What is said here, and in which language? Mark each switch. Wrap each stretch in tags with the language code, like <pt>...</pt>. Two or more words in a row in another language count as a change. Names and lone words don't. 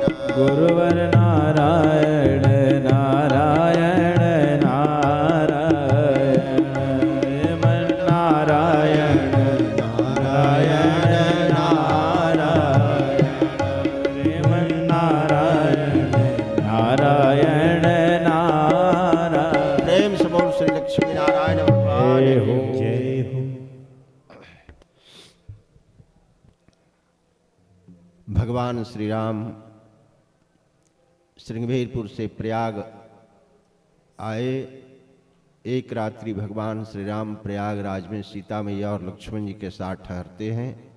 <hi>गुरुवर नारायण नारायण नारायण मन नारायण नारायण नारायण मन नारायण नारायण नारायण प्रेम से बोल श्री लक्ष्मी नारायण भगवान जय की। हो जय हो भगवान श्री राम श्रृंगेरपुर से प्रयाग आए। एक रात्रि भगवान श्री राम प्रयागराज में सीता मैया और लक्ष्मण जी के साथ ठहरते हैं।</hi>